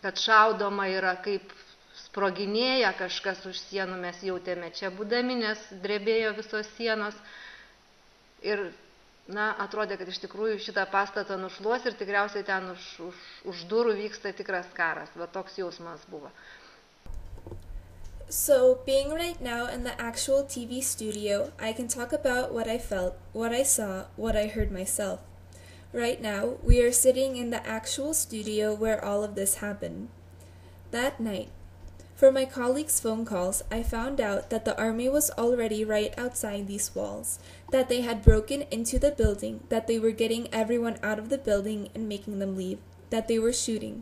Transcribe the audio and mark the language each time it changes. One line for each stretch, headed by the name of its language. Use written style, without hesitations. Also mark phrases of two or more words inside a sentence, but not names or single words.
Lithuanian: kad šaudoma yra, kaip sproginėja kažkas už sienų, mes jautėme čia būdami, nes drebėjo visos sienos. Ir, atrodė, kad iš tikrųjų šitą pastatą nušluos ir tikriausiai ten už durų vyksta tikras karas. Va toks jausmas buvo.
English: So, being right now in the actual TV studio, I can talk about what I felt, what I saw, what I heard myself. Right now, we are sitting in the actual studio where all of this happened. That night, from my colleagues' phone calls, I found out that the army was already right outside these walls, that they had broken into the building, that they were getting everyone out of the building and making them leave, that they were shooting.